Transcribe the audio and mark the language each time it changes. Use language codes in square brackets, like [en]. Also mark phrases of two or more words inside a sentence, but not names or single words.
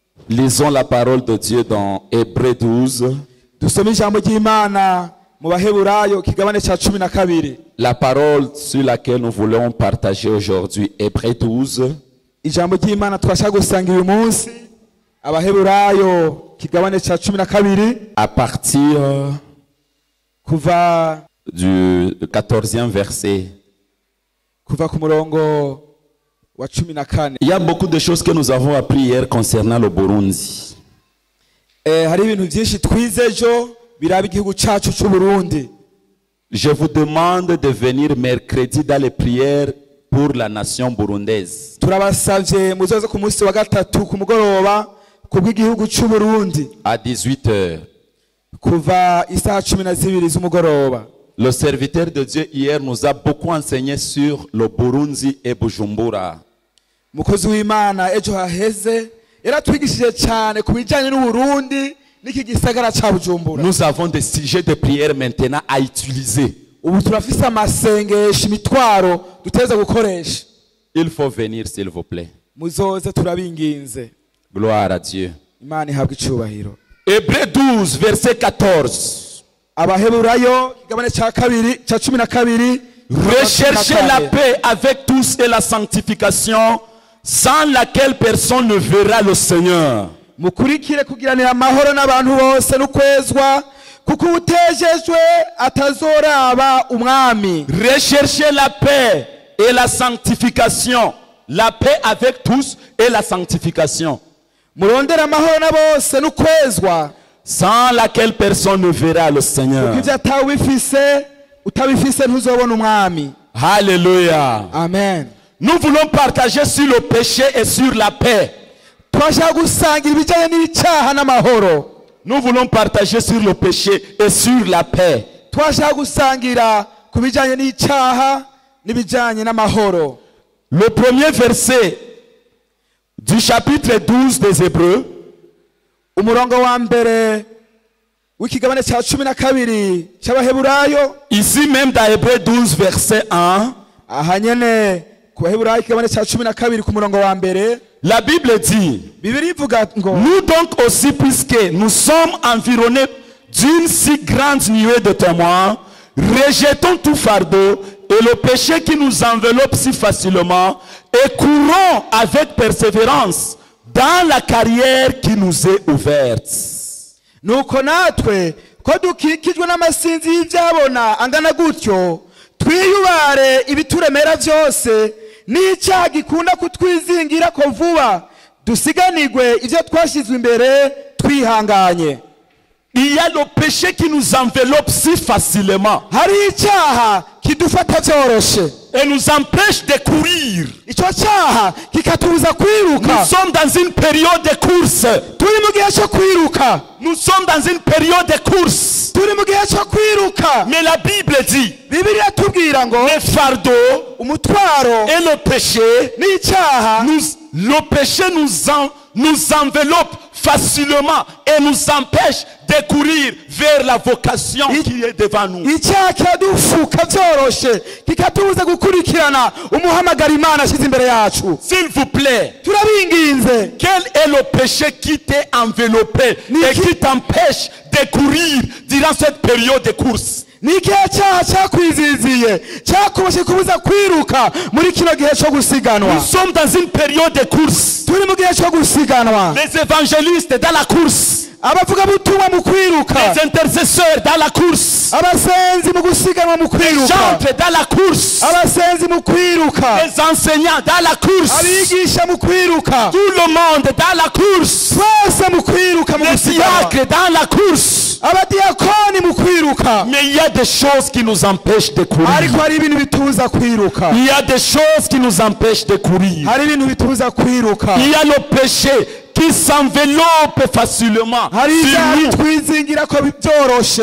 [fr] Lisons la parole de Dieu dans Hébreux 12. [rn] Dusome ijambo ry'Imana mu Baheburayo kigabane ca 12. [fr] La parole sur laquelle nous voulons partager aujourd'hui, Hébreux 12. [rn] Ijambo ry'Imana twashaka gusanga uyu munsi Abaheburayo kigabane ca 12 [fr] À partir [rn] kuva [fr] du 14e verset. [rn] kuva ku murongo wa 14. [fr] Il y a beaucoup de choses que nous avons appris hier concernant le Burundi. [rn] Hari ibintu byinshi twize ejo biraba igihugu cacu c'u Burundi. [fr] Je vous demande de venir mercredi dans les prières pour la nation burundaise. [rn] Turabasavye muzoze ku munsi wa gatatu ku mugoroba kubw'igihugu c'u Burundi [fr] À 18h. [rn] kuva isaha 12 z'umugoroba. [fr] Le serviteur de Dieu hier nous a beaucoup enseigné sur le Burundi et Bujumbura. [rn] Mukozi w'Imana ejo haheze yaratwigishije cyane ku bijyanye n'Uburundi n'iki gisagara ca Bujumbura. [fr] Nous avons des sujets de prière maintenant à utiliser. [rn] Ubu turafise amasengesho imitwaro duteza gukoresha. [fr] Il faut venir s'il vous plaît. [rn] Muzoze turabinginze. [fr] Gloire à Dieu. [rn] Imana ihabwe icubahiro. [fr] Hébreux 12 verset 14. [rn] Abaheburayo kigabane ca 12. [fr] Recherchez la paix avec tous et la sanctification, sans laquelle personne ne verra le Seigneur. [rn] Mukurikire kugiranira amahoro n'abantu bose n'ukwezwa kuko utejejwe atazoraba umwami. [fr] Recherchez la paix et la sanctification. La paix avec tous et la sanctification. [rn] Murondera amahoro na bose n'ukwezwa [fr] Sans laquelle personne ne verra le Seigneur. [rn] kuko atawifise utabifise ntuzobona umwami. [fr] Alléluia. [rn] Amen. [fr] Nous voulons partager sur le péché et sur la paix. [rn] Twashaka gusangira ibijyanye n'icyaha n'amahoro. [fr] Nous voulons partager sur le péché et sur la paix. [rn] Twashaka gusangira ku bijyanye n'icyaha n'ibijyanye n'amahoro. [fr] Le premier verset du chapitre 12 des Hébreux, [rn] Umurongo wa mbere w'ikigabane cya 12 cy'Abaheburayo, [fr] ici même dans Hébreux 12 verset 1, [rn] aha nyene ku Baheburayo ikigabane cya 12 ku murongo wa mbere, [fr] la Bible dit: [rn] Bibiri ivuga ngo [fr] nous donc aussi, puisque nous sommes environnés d'une si grande nuée de témoins, rejetons tout fardeau et le péché qui nous enveloppe si facilement et courons avec persévérance dans la carrière qui nous est ouverte. [rn] nuko natwe ko dukikijwe n'amasinzi y'ibyabona angana gutyo twiyubare ibituremera byose n'icyaha gikunda kutwizingira ko vuba dusiganirwe ibyo twashyizwe imbere twihanganye. [fr] Il y a le péché qui nous enveloppe si facilement [rn] Hari icyaha kidufata byoroshe [fr] et nous empêche de courir. [rn] icyo cyaha kikatubuza kwiruka. [fr] Nous sommes dans une période de course. [rn] Turi mu gihe cyo kwiruka. [fr] Nous sommes dans une période de course. [rn] Turi mu gihe cyo kwiruka. [fr] Mais la Bible dit: [rn] Bibiliya tubwira ngo [fr] le fardeau [rn] umutwaro [fr] et le péché, [rn] n'icyaha [fr] le péché nous enveloppe facilement et nous empêche de courir vers la vocation qui est devant nous. [rn] icyaha kiradufuka byoroshe kikatubuza gukurikirana umuhamagara Imana ashyize imbere yacu. [fr] S'il vous plaît, [rn] Turabinginze, [fr] quel est le péché qui t'est enveloppé et qui t'empêche de courir durant cette période de course? [rn] ni ikihe cyaha cyakwiziziye cyakuboshye kubuza kwiruka muri kino gihe cyo gusiganwa? [fr] Nous sommes dans une période de course. [rn] Turi mu gihe cyo gusiganwa. [fr] Les évangélistes dans la course, [rn] Abavugabutumwa mu kwiruka, [fr] les intercesseurs dans la course, [rn] abasenzi mu gusiganwa mu [fr] les [rn] kwiruka, [fr] chantres dans la course, [rn] abasenzi mu kwiruka, [fr] les enseignants dans la course, [rn] abigisha mu kwiruka, [fr] tout le monde dans la course, [rn] twese mu kwiruka mu [fr] les [rn] gusiganwa, [fr] diacres dans la course. [rn] abadiyakoni mu kwiruka. [fr] Mais il y a des choses qui nous empêchent de courir. [rn] Ariko hari ibintu bitubuza kwiruka. [fr] Il y a des choses qui nous empêchent de courir. [rn] Hari ibintu bitubuza kwiruka. [fr] Il y a le péché qui s'enveloppe facilement [rn] Hari [fr] sur [rn] ibyaha [fr] nous [rn] bitwizingira ko byoroshe